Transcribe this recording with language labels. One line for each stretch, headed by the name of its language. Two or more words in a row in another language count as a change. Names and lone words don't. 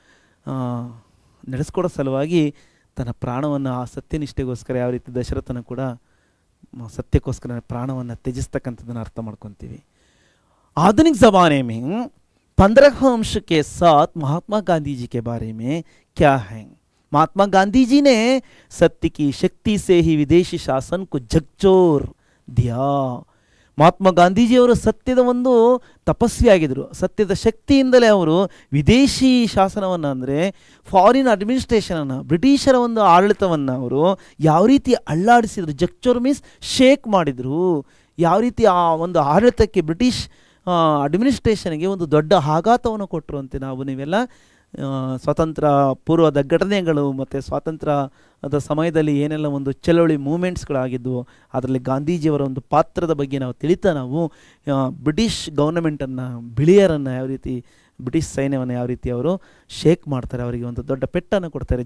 Kannada: ನಡೆಸ್ಕೊಡೋ ಸಲುವಾಗಿ ತನ್ನ ಪ್ರಾಣವನ್ನು ಆ ಸತ್ಯನಿಷ್ಠೆಗೋಸ್ಕರ ಯಾವ ರೀತಿ ದಶರಥನ ಕೂಡ ಸತ್ಯಕ್ಕೋಸ್ಕರ ಪ್ರಾಣವನ್ನು ತ್ಯಜಿಸ್ತಕ್ಕಂಥದ್ದನ್ನು ಅರ್ಥ ಮಾಡ್ಕೊತೀವಿ.
Hindi: आधुनिक ज़माने में 15 अंश के साथ महात्मा गांधी जी के बारे में क्या है. महात्मा गांधी जी ने सत्य की शक्ति से ही विदेशी शासन को झकझोर दिया.
Kannada: ಮಹಾತ್ಮ ಗಾಂಧೀಜಿಯವರು ಸತ್ಯದ ಒಂದು ತಪಸ್ವಿಯಾಗಿದ್ದರು. ಸತ್ಯದ ಶಕ್ತಿಯಿಂದಲೇ ಅವರು ವಿದೇಶಿ ಶಾಸನವನ್ನು ಅಂದರೆ
English: foreign administrationನನ್ನು,
Kannada: ಬ್ರಿಟಿಷರ ಒಂದು ಆಡಳಿತವನ್ನು ಅವರು ಯಾವ ರೀತಿ ಅಲ್ಲಾಡಿಸಿದ್ರು, ಜಕ್ಚೋರ್
English: means shake
Kannada: ಮಾಡಿದರು. ಯಾವ ರೀತಿ ಆ ಒಂದು ಆಡಳಿತಕ್ಕೆ,
English: British administrationಗೆ
Kannada: ಒಂದು ದೊಡ್ಡ ಆಘಾತವನ್ನು ಕೊಟ್ಟರು ಅಂತ ನೀವೆಲ್ಲ ಸ್ವಾತಂತ್ರ್ಯ ಪೂರ್ವದ ಘಟನೆಗಳು ಮತ್ತು ಸ್ವಾತಂತ್ರ್ಯದ ಸಮಯದಲ್ಲಿ ಏನೆಲ್ಲ ಒಂದು ಚಳವಳಿ ಮೂಮೆಂಟ್ಸ್ಗಳಾಗಿದ್ದವು ಅದರಲ್ಲಿ ಗಾಂಧೀಜಿಯವರ ಒಂದು ಪಾತ್ರದ ಬಗ್ಗೆ ನಾವು ತಿಳಿತಾ ನಾವು
English: British governmentನ್ನು,
Kannada: ಬಿಳಿಯರನ್ನು ಯಾವ ರೀತಿ, ಬ್ರಿಟಿಷ್ ಸೈನ್ಯವನ್ನು ಯಾವ ರೀತಿ ಅವರು ಶೇಕ್ ಮಾಡ್ತಾರೆ, ಅವರಿಗೆ ಒಂದು ದೊಡ್ಡ ಪೆಟ್ಟನ್ನು ಕೊಡ್ತಾರೆ.